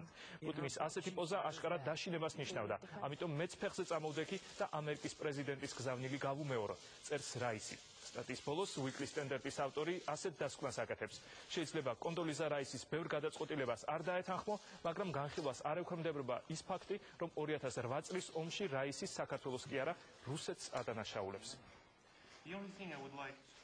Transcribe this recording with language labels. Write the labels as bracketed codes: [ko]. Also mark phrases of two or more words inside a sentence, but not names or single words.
[ka] პუტინის ასეთი პოზა აშკარად დაშინებას ნიშნავდა. ამიტომ მეც ფეხზე წამოვდექი და ამერიკის პრეზიდენტის გზავნილი გავუმეორო, წერს რაისი. სტატიის ბოლოს Weekly Standard-ის ავტორი ასეთ დასკვნას აკეთებს. შეიძლება კონდოლიზა რაისის ბევრ გადაწყვეტილებას არ დაეთანხმო, მაგრამ განხილვას არ ექვემდებარება ის ფაქტი, რომ 2008 წლის ომში რაისის საქართველოს კი არა, რუსეთს ადანაშაულებს. [en] The only thing I would like